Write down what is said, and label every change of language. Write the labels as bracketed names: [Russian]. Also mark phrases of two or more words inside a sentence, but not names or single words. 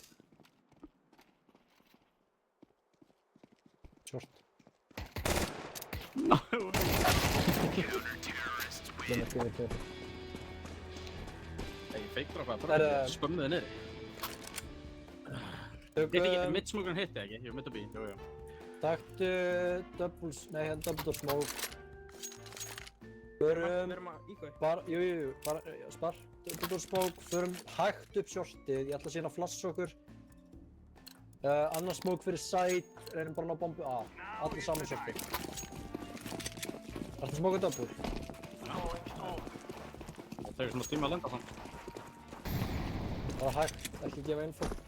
[Icelandic] Short. Ég feiktur á hvað, Það er, bara spömmuði niður. Hitti ekki, midsmokurinn hitti ekki, jú, mitt og bí, jú. [English] Taktu double door smoke. [Icelandic] Við Förum erum að íkvæði. bara, bara spar. [English] Double door smoke, [Icelandic] förum hægt upp shortið. Ég ætla síðan að flassa okkur. Annars smoke fyrir side, reynum bara að ná bombu A. Allir saman shortið. Ertu að smoka double? Það tegur svona tíma að lenda samt. Bara hægt, ekki gefa info.